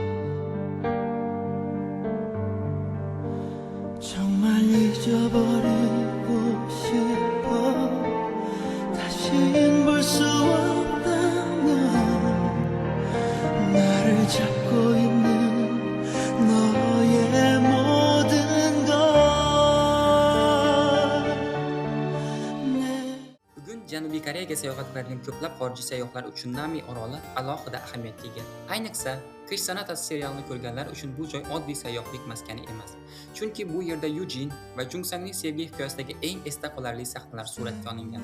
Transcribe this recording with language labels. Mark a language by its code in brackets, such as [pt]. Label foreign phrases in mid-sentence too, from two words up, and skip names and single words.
[ko] 정말 잊어버리고 싶어 다신 볼 수 없다면 나를 잡고 있는 너의 모든 것 [uz] Bugun Janubiy Koreyaga sayohat qiladigan ko'plab xorijiy sayyohlar uchun Nami oroli alohida ahamiyatga ega. Ayniqsa, Qish san'atasi serialini ko'rganlar uchun bu joy oddiy sayyohlik maskani emas. Chunki bu yerda Yujin va Jungsangning sevgi hikoyasidagi eng esda qolarli sahnalar suratga olingan.